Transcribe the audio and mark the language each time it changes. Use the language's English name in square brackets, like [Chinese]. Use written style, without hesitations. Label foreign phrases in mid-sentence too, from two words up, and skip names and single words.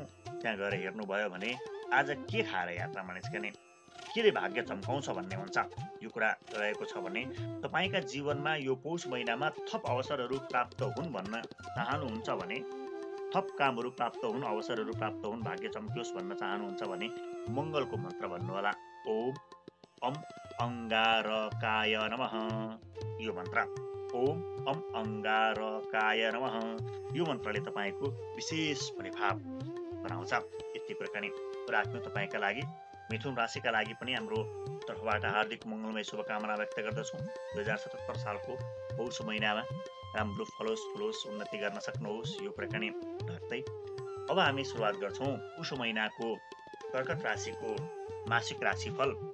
[Nepali] त्यहाँ गएर हेर्नुभयो भने आज के खाएर यात्रामा निस्कने, केले भाग्य चम्काउँछ भन्ने हुन्छ। यो कुरा रहेको छ भने तपाईँका जीवनमा यो पौष महिनामा थप अवसरहरू प्राप्त हुन् भन्न चाहनुहुन्छ भने, थप कामहरू प्राप्त हुन्, अवसरहरू प्राप्त हुन्, भाग्य चम्कियोस् भन्न चाहनुहुन्छ भने मङ्गलको मन्त्र भन्नुहोला। [Sanskrit] ओम अम अङ्गारकाय नमः। [Nepali] यो मन्त्र [Sanskrit] ओम अम अंगारकाय नमः [Nepali] यो मन्त्रले तपाईँको विशेष पनि भाव बनाउँछ। यति कुरा नि राख्नु तपाईँका लागि। मिथुन राशिका लागि पनि हाम्रो तर्फबाट हार्दिक मङ्गलमय शुभकामना व्यक्त गर्दछौँ। 2077 सालको पौष महिनामा राम्रो फलोस् फुलोस्, उन्नति गर्न सक्नुहोस्, यो कुरा नि राख्दै अब हामी सुरुवात गर्छौँ पुष महिनाको कर्कट राशिको मासिक राशिफल।